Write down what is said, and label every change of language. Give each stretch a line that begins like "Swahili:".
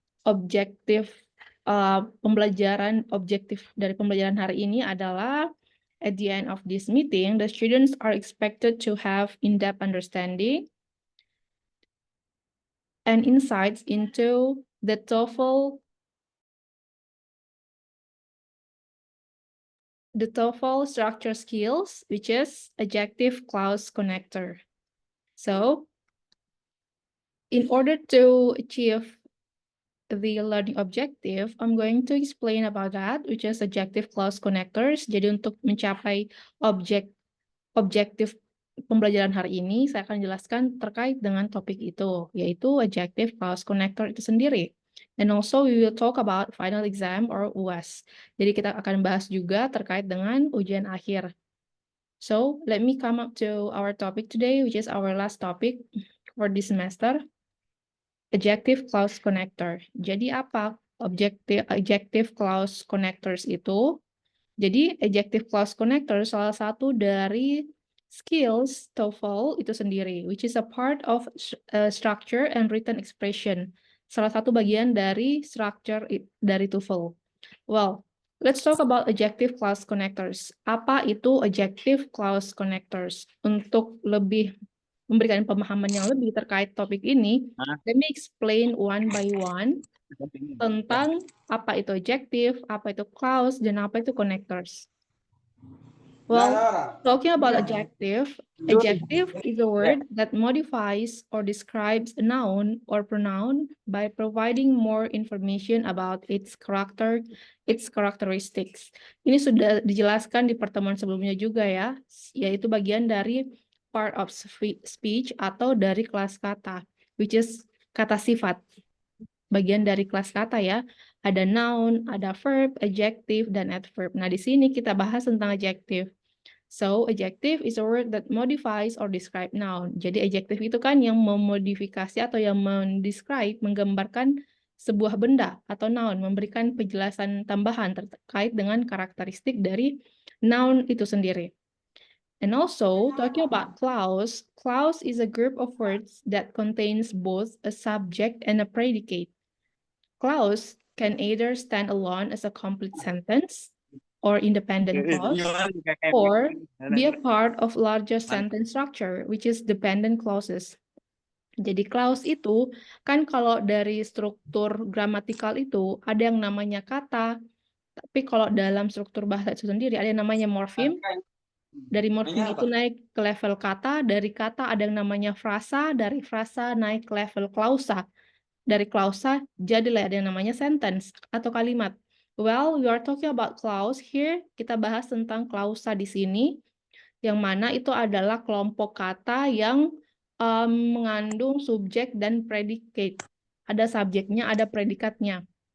Indonesian: objektif objektif dari pembelajaran hari ini adalah
English: at the end of this meeting, the students are expected to have in-depth understanding and insights into the TOEFL structure skills, which is adjective clause connector. So, in order to achieve the learning objective, I'm going to explain about that, which is adjective clause connectors.
Indonesian: Jadi untuk mencapai objektif pembelajaran hari ini, saya akan jelaskan terkait dengan topik itu, yaitu adjective clause connector itu sendiri.
English: And also we will talk about final exam or UAS.
Indonesian: Jadi kita akan bahas juga terkait dengan ujian akhir.
English: So, let me come up to our topic today, which is our last topic for this semester. Adjective clause connector.
Indonesian: Jadi apa adjective clause connectors itu? Jadi adjective clause connector salah satu dari skills TOEFL itu sendiri,
English: which is a part of structure and written expression.
Indonesian: Salah satu bagian dari structure dari TOEFL.
English: Well, let's talk about adjective clause connectors.
Indonesian: Apa itu adjective clause connectors? Untuk lebih memberikan pemahaman yang lebih terkait topik ini,
English: let me explain one by one
Indonesian: tentang apa itu adjective, apa itu clause, dan apa itu connectors.
English: Well, talking about adjective is a word that modifies or describes a noun or pronoun by providing more information about its character, its characteristics.
Indonesian: Ini sudah dijelaskan di pertemuan sebelumnya juga ya, yaitu bagian dari part of speech atau dari kelas kata,
English: which is
Indonesian: kata sifat. Bagian dari kelas kata ya, ada noun, ada verb, adjective, dan adverb. Nah, di sini kita bahas tentang adjective.
English: So, adjective is a word that modifies or describe noun.
Indonesian: Jadi, adjective itu kan yang memodifikasi atau yang mendescribe, menggambarkan sebuah benda atau noun, memberikan penjelasan tambahan terkait dengan karakteristik dari noun itu sendiri.
English: And also, talking about clause is a group of words that contains both a subject and a predicate. Clause can either stand alone as a complete sentence or independent clause, or be a part of larger sentence structure, which is dependent clauses.
Indonesian: Jadi clause itu, kan kalau dari struktur gramatikal itu, ada yang namanya kata, tapi kalau dalam struktur bahasa itu sendiri, ada yang namanya morfem. Dari morfem itu naik ke level kata, dari kata ada yang namanya frasa, dari frasa naik ke level klausa. Dari klausa jadilah ada yang namanya sentence atau kalimat.
English: Well, we are talking about clause here.
Indonesian: Kita bahas tentang klausa di sini, yang mana itu adalah kelompok kata yang mengandung subjek dan predicate. Ada subjeknya, ada predikatnya.